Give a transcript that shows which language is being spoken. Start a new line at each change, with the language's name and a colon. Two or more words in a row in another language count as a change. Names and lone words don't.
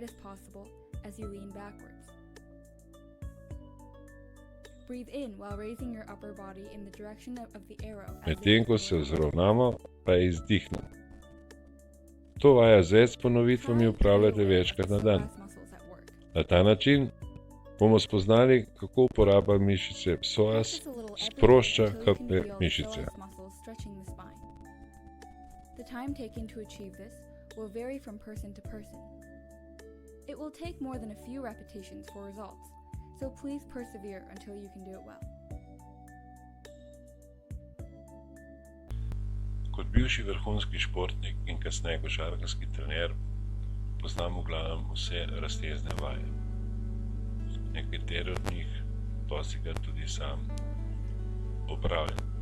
Slovenian: Medtem ko se vzravnamo, pa izdihnemo. To vaja z več ponovitvami upravljate večkrat na dan. Na ta način bomo spoznali, kako uporaba mišice psoas sprošča hrbtne mišice.
English: The time taken to achieve this will vary from person to person. It will take more than a few repetitions for results, so please persevere until you can do it well.
Slovenian: Kot bivši vrhunski športnik in kasneje košarkarski trener poznam v glavnem vse raztezne vaje. Nekatere od njih dostikrat tudi sam opravljam.